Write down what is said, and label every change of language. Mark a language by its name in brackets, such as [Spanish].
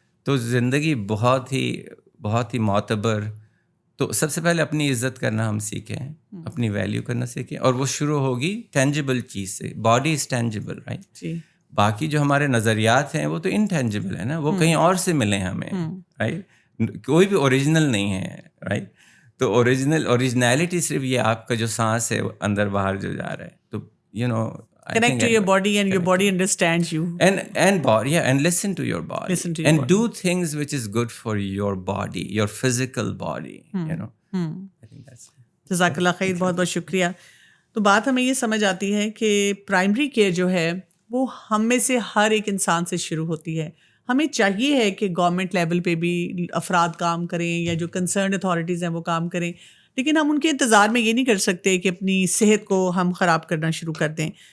[Urdu] تو زندگی بہت ہی معتبر. تو سب سے پہلے اپنی عزت کرنا ہم سیکھیں, اپنی ویلیو کرنا سیکھیں, اور وہ شروع ہوگی ٹینجیبل چیز سے. [English] body is tangible, [Urdu] right. باقی جو ہمارے نظریات ہیں وہ تو انٹینجیبل ہے نا, وہ کہیں اور سے ملیں ہمیں, رائٹ. کوئی بھی اوریجنل نہیں ہے, رائٹ. تو اوریجنیلٹی صرف یہ آپ کا جو سانس ہے اندر باہر جو جا رہا ہے. [English] تو you know connect to your body and your body understands you, and listen to your body, and do things which is good for your body, your physical body, you know. I think that's [Urdu] جزاک اللہ خیر, بہت بہت شکریہ. تو بات ہمیں یہ سمجھ آتی ہے کہ پرائمری کیئر جو ہے وہ ہم میں سے ہر ایک انسان سے شروع ہوتی ہے. ہمیں چاہیے ہے کہ گورنمنٹ لیول پہ بھی افراد کام کریں یا جو کنسرنڈ اتھارٹیز ہیں وہ کام کریں, لیکن ہم ان کے انتظار میں یہ نہیں کر سکتے کہ اپنی صحت کو ہم خراب کرنا شروع کر دیں.